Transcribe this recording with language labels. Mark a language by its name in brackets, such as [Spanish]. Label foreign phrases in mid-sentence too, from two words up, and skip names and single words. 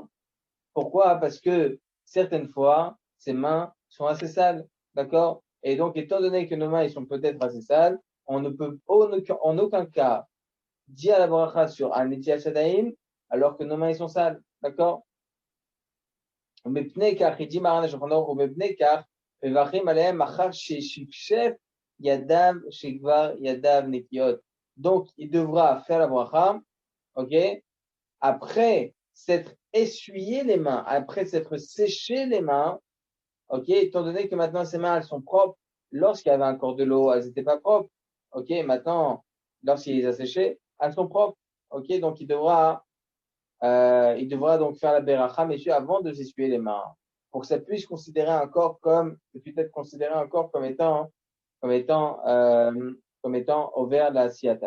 [French] Hein. Pourquoi? Parce que certaines fois, ces mains sont assez sales. D'accord? Et donc, étant donné que nos mains ils sont peut-être assez sales, on ne peut en aucun cas dire la beracha sur un [Hebrew] נטילת ידיים [French] alors que nos mains ils sont sales. D'accord? [Hebrew] ומפני כך, איתי מרן השולחן ערוך, ומפני כך, מברכים עליהם אחר ששפשף ידיו שכבר ידיו נקיות. [French] Donc, il devra faire la bracha, ok, après s'être essuyé les mains, après s'être séché les mains, ok, étant donné que maintenant ses mains, elles sont propres, lorsqu'il y avait encore de l'eau, elles n'étaient pas propres, ok, maintenant, lorsqu'il les a séchées, elles sont propres, ok, donc il devra donc faire la beracha, messieurs, avant de s'essuyer les mains, pour que ça puisse considérer un corps comme étant ouvert la siatan.